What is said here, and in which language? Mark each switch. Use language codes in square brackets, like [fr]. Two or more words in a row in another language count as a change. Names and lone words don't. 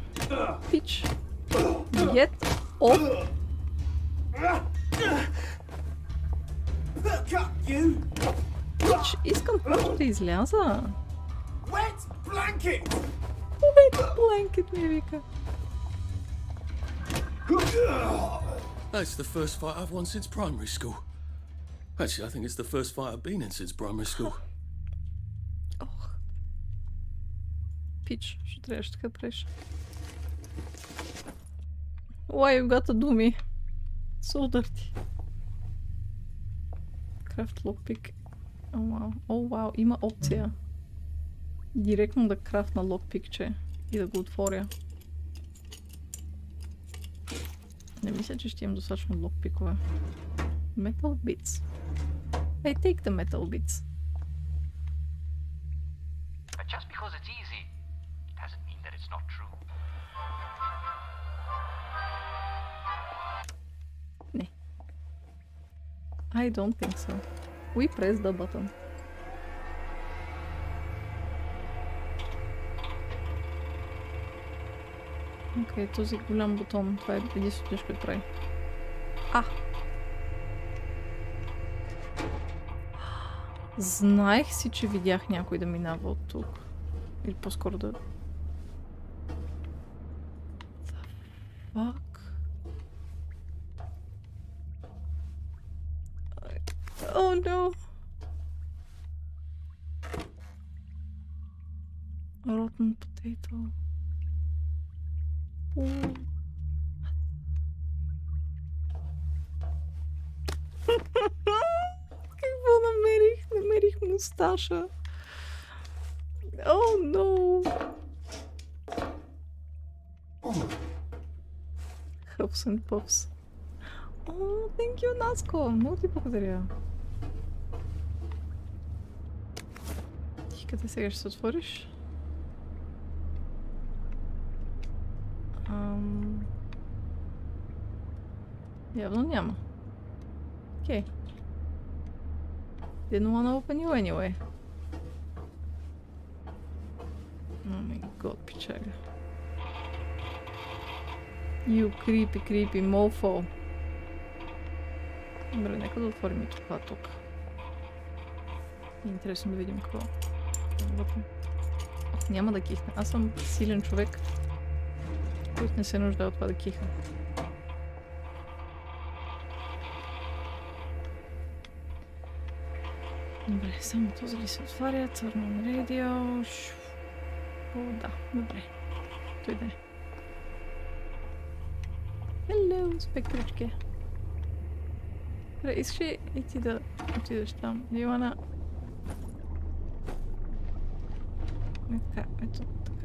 [bg] Пич! [en] Get off! [bg] Пич! Искам просто да изляза! [en] Wet blanket! Wet blanket [bg] ми вика! [en] That's the first fight I've won since primary school. Actually, I think it's the first fight I've been in since primary school. Ох. [bg] Пич, ще трябваше така преш. [en] Why you gotta do me? So dirty. Craft lockpick. [bg] О, вау, има опция. Директно да крафтна локпикче и да го отворя. Не мисля, че ще имам достатъчно локпикове. [en] Metal bits. I take the metal bits. But just because it's easy, doesn't mean that it's not true. [bg] Не. [en] I don't think so. We press the button. [bg] Окей, този голям бутон. Това е единственото нещо, което прави. Знаех си, че видях някой да минава от тук. Или по-скоро да... [en] The fuck? Oh no! Rotten potato. [bg] Какво намерих? Намерих мусташа. [en] Oh no! Huffs and puffs. Oh, thank you, [bg] Наско! Много ти благодаря. Ти къде сега ще се отвориш? Явно няма. Окей. [en] Didn't wanna open you anyway. Oh my god, пичага. You creepy mofo. [bg] Добре, нека да отворим и това тук. Интересно да видим какво. Няма да кихне. Аз съм силен човек, който не се нуждае от това да киха. Добре, само този ли се отваря? [en] Turn on radio. [bg] О, да, добре. Той да е. Hello, спектрички. Добре, искаш ли и ти да отидеш там? Ивана. Така, ето така.